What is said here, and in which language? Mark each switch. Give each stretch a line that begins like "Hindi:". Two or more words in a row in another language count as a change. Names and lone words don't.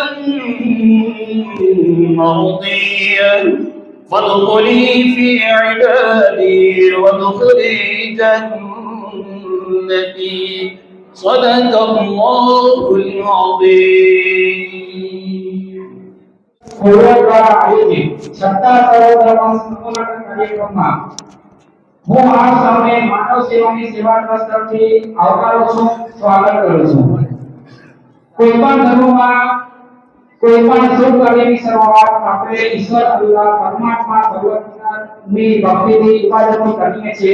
Arabic: مرضية فادخلي في عبادي وادخلي جنتي صدق الله العظيم.
Gujarati: હું આ સૌને માનવ સેવાની સેવા ટ્રસ્ટ તરફથી આવકારું છું, સ્વાગત કરું છું. કોઈ પણ ધર્મમાં કોઈ પણ શુભ કાર્યની શરૂઆત આપણે ઈશ્વર અલ્લાહ પરમાત્મા ભગવાનની ભક્તિથી ઇબાદતથી કરીએ છીએ.